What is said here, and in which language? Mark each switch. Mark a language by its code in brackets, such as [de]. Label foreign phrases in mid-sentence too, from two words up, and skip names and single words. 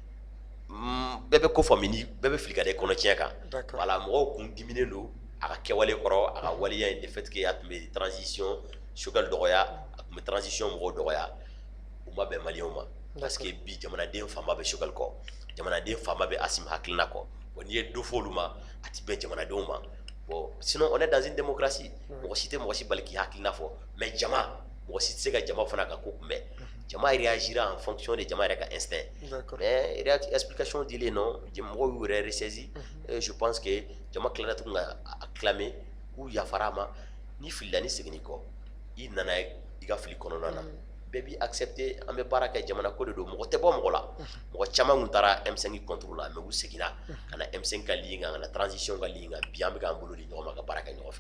[bm] bɛɛ bɛ ko faamu ni bɛɛ bɛ fili ka da i kɔnɔ tiɲɛ kan voilà mɔgɔw kun diminen don a ka kɛwale kɔrɔ a ka waleya in [fr] de fait que [bm] a tun bɛ transition Choguel dɔgɔya a tun bɛ transition mɔgɔw dɔgɔya u ma bɛn maliyɛnw ma parce que bi jamanaden fanba bɛ Choguel kɔ jamanaden fanba bɛ Assimi hakilina kɔ bon n'i ye dɔ fɔ olu ma a ti bɛn jamanadenw ma bon [fr] sinon on est dans une démocratie [bm] mɔgɔ si tɛ mɔgɔ si bali k'i hakilina fɔ mais jama mɔgɔ si tɛ se ka jama fana ka ko kunbɛn jama réagira [fr] en fonction de [bm] jama yɛrɛ ka instinct [fr] mais explication [bm] dilen non mɔgɔw y'u yɛrɛ ressaisi [fr] je pense que [bm] jama tilala tuguni ka acclamer k'u yafara a ma ni filila ni seginni kɔ i nana i ka fili kɔnɔna na bɛɛ b'i accepter an bɛ baara kɛ jamana ko de don mɔgɔ tɛ bɔ mɔgɔ la mɔgɔ caman kun taara M5 [fr] contre la mais [bm] u seginna ka na M5 ka ligne kan ka na transition ka ligne kan bi an bɛ k'an bolo di ɲɔgɔn ma ka baara kɛ ɲɔgɔn fɛ.